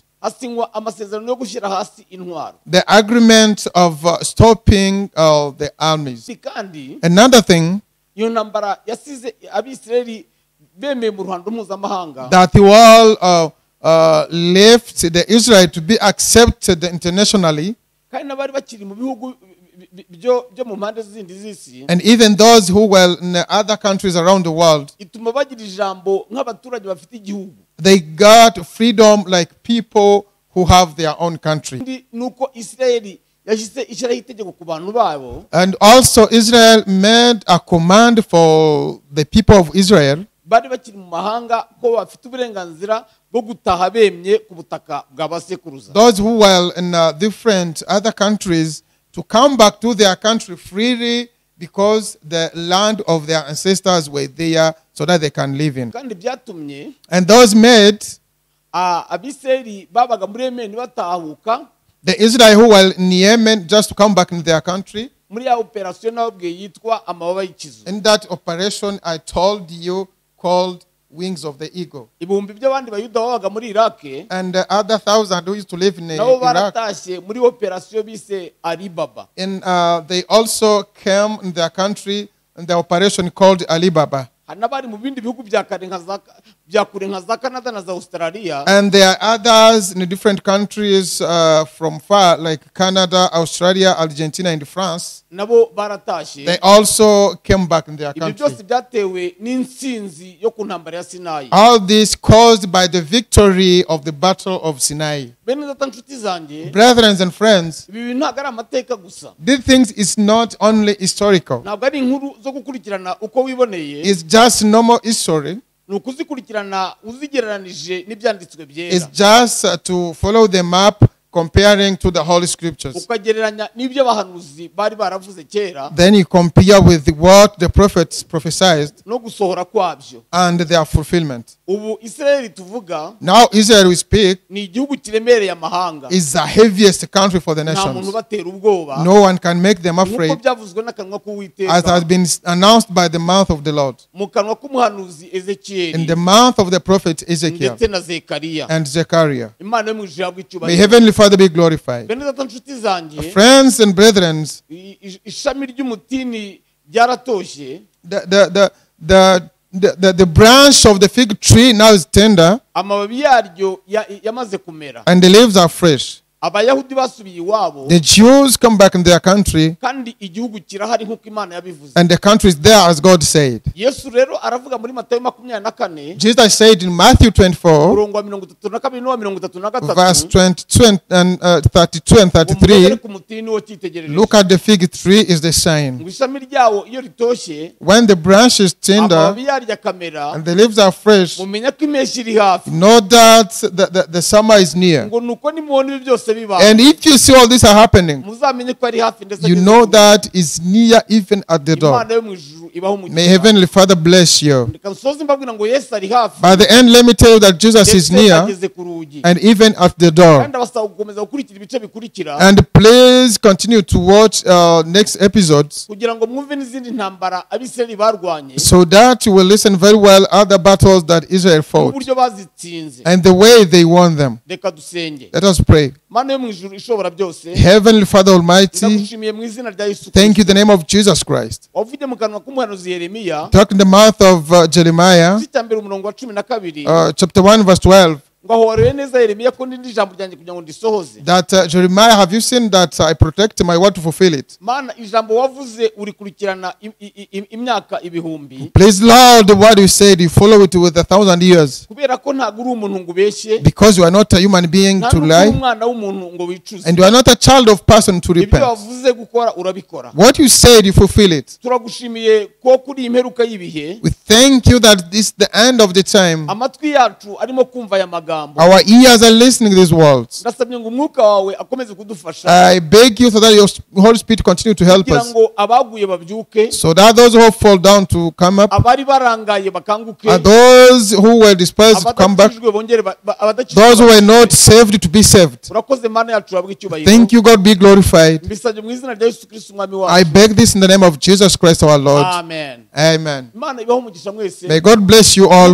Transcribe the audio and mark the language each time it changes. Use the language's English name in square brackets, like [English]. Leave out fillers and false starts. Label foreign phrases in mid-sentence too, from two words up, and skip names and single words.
[Kinyarwanda] hasinywa amasezerano yo gushyira hasi intwaro. [English] the agreement of stopping the armies. [Kinyarwanda] Kandi [English] Another thing, [Kinyarwanda] iyo ntambara yasize Abisirayeli bemeye mu ruhando mpuzamahanga, [English] that the wall left the Israel to be accepted internationally, [Kinyarwanda] kandi n'abari bakiri mu bihugu byo mu mpande zindi z'isi, [English] and even those who were in other countries around the world, [Kinyarwanda] ituma bagira ijambo nk'abaturage bafite igihugu. [English] they got freedom like people who have their own country. [Kinyarwanda] Kandi nuko Isirayeli yashyize ishyiraho itegeko ku bantu babo, [English] And also Israel made a command for the people of Israel [Kinyarwanda] bari bakiri mu mahanga ko bafite uburenganzira bwo gutaha bemye ku butaka bwa basekuruza. [English] those who were in different other countries to come back to their country freely because the land of their ancestors were there so that they can live in. [Kinyarwanda] Kandi byatumye [English] And those made [Kinyarwanda] Abisirayeli babaga muri Yemen batahuka [English] the Israel who were in Yemen just to come back in their country. [Kinyarwanda] muri ya operation nababwiye yitwa amababa y'ikizu. [English] In that operation I told you called Wings of the Eagle. [Kinyarwanda] Ibihumbi by'abandi bayuda babaga muri Iraq [English] And the other 1,000 who used to live in [Kinyarwanda] nabo [English] Iraq. [Kinyarwanda] baratashye muri operation bise Alibaba. [English] And they also came in their country in the operation called Alibaba. [Kinyarwanda] Hari n'abari mu bindi bihugu bya kure nka za Canada na za Australia, [English] And there are others in the different countries from far, like Canada, Australia, Argentina, and France. [Kinyarwanda] nabo baratashye. [English] They also came back in their [Kinyarwanda] Ibyo [English] country. [Kinyarwanda] byose byatewe n'intsinzi yo ku ntambara ya Sinayi. [English] All this caused by the victory of the Battle of Sinai. [Kinyarwanda] Bene data nshuti zanjye, [English] Brethren and friends, [Kinyarwanda] ibi bintu ntabwo ari amateka gusa, [English] these things is not only historical. [Kinyarwanda] ntabwo ari inkuru zo gukurikirana uko wiboneye, [English] It's just normal history. [Kinyarwanda] ni ukuzikurikirana uzigereranije n'ibyanditswe [English] It's [Kinyarwanda] byera, [English] just to follow the map comparing to the Holy Scriptures. [Kinyarwanda] ukagereranya n'ibyo abahanuzi bari baravuze kera [English] Then you compare with what the prophets prophesied [Kinyarwanda] no gusohora kwabyo. [English] and their fulfillment. [Kinyarwanda] ubu Israel tuvuga [English] Now Israel we speak [Kinyarwanda] ni igihugu kiremereye amahanga, [English] is the heaviest country for the [Kinyarwanda] nta muntu [English] nations. [Kinyarwanda] batera ubwoba, [English] No one can make them [Kinyarwanda] nk'uko [English] afraid, [Kinyarwanda] byavuzwe n'akanwa [English] as [Kinyarwanda] k'Uwiteka [English] has been announced by the mouth of the Lord, [Kinyarwanda] mu kanwa k'umuhanuzi [English] in [Kinyarwanda] Ezekiyeli [English] the mouth of the prophet Ezekiel [Kinyarwanda] ndetse na Zekariya. [English] and Zechariah. [Kinyarwanda] Imana yo mu ijuru yabwa [English] May [Kinyarwanda] icyubahiro. [English] Heavenly Father be glorified. [Kinyarwanda] Bene data nshuti zanjye, [English] Friends and brethren, [Kinyarwanda] ishami ry'umutini ryaratoshye, [English] the branch of the fig tree now is tender [Kinyarwanda] amababi yaryo yamaze kumera. [English] and the leaves are fresh. [Kinyarwanda] Abayahudi basubiye iwabo, [English] The Jews come back in their country [Kinyarwanda] kandi igihugu kirahari nk'uko Imana yabivuze. [English] and the country is there as God said. [Kinyarwanda] Yesu rero aravuga muri Matayo 24 [English] Jesus said in Matthew 24, [Kinyarwanda] umurongo wa 32 n'uwa 33, [English] verse 22 and 32 and 33, [Kinyarwanda] ku mutini wo cyitegerereje, [English] look at the fig tree is the sign. [Kinyarwanda] ngo ishami ryawo iyo ritoshye, [English] When the branch is tender [Kinyarwanda] amababi yaryo akamera, [English] and the leaves are fresh, [Kinyarwanda] mumenya ko impeshyi iri hafi. [English] know that the summer is near. [Kinyarwanda] Ngo nuko nimubona ibi byose biba, [English] And if you see all this are happening, [Kinyarwanda] muzamenye ko ari hafi ndetse [English] you [Kinyarwanda] ageze [English] know [Kinyarwanda] kure. [English] that is near even at the door. [Kinyarwanda] Imana yo mu ijuru ibaho umugisha. [English] May Heavenly Father bless you. [Kinyarwanda] Reka nsoze mbabwira ngo Yesu ari hafi, [English] By the end, let me tell you that Jesus is [Kinyarwanda] ndetse [English] near [Kinyarwanda] ageze ku rugi. [English] and even at the door. [Kinyarwanda] Kandi abasaba gukomeza gukurikira ibice bikurikira, [English] And please continue to watch next episodes [Kinyarwanda] kugira ngo mwumve n'izindi ntambara Abisirayeli barwanye, [English] so that you will listen very well other battles that Israel fought [Kinyarwanda] n'uburyo bazitsinze. [English] and the way they won them. [Kinyarwanda] Reka dusenge. [English] Let us pray. [Kinyarwanda] Mana yo mu ijuru ishobora byose, [English] Heavenly Father Almighty, [Kinyarwanda] ndagushimiye mu izina rya Yesu [English] thank you in [Kinyarwanda] Kristo. [English] the name of Jesus Christ. [Kinyarwanda] Wavuye mu kanwa k'umuhanuzi Yeremiya, [English] Talk in the mouth of Jeremiah, [Kinyarwanda] igice cya mbere umurongo wa 12, [English] chapter 1, verse 12. [Kinyarwanda] ngo ahorere neza Yeremiya ko ndindi ijambo ryanjye kugira ngo ndisohoze. [English] That Jeremiah, have you seen that I protect my word to fulfill it? [Kinyarwanda] Mana, ijambo wavuze urikurikirana imyaka ibihumbi, [English] Please, Lord, the word you said, you follow it with 1,000 years. [Kinyarwanda] kubera ko ntabwo uri umuntu ngo ubeshye, [English] Because you are not a human being [Kinyarwanda] nta [English] to [Kinyarwanda] n'ubwo uri [English] lie, [Kinyarwanda] umwana w'umuntu ngo wicuze. [English] and you are not a child of person to [Kinyarwanda] Ibyo [English] repent. [Kinyarwanda] wavuze gukora urabikora. [English] What you said, you fulfill it. [Kinyarwanda] Turagushimiye ko kuri iyi mperuka y'ibihe, [English] We thank you that this is the end of the time. [Kinyarwanda] amatwi yacu arimo kumva aya magambo. [English] Our ears are listening to these words. [Kinyarwanda] Ndasabye ngo umwuka wawe akomeze kudufasha, [English] I beg you so that your Holy Spirit continue to help [Kinyarwanda] kugira [English] us, [Kinyarwanda] ngo abaguye babyuke, [English] so that those who fall down to come up, [Kinyarwanda] abari barangaye bakanguke, [English] and those who were despised to come back, [Kinyarwanda] abadakijijwe bongere [English] those who were not saved to be saved. [Kinyarwanda] urakoze Mana yacu urabwa icyubahiro. [English] Thank you, God, be glorified. [Kinyarwanda] Mbisabye mu izina rya Yesu Kristo umwami [English] I [Kinyarwanda] wacu. [English] beg this in the name of Jesus Christ our Lord. [Kinyarwanda] Amen. [English] Amen. [Kinyarwanda] Imana ibaho umugisha mwese, [English] May God bless you all.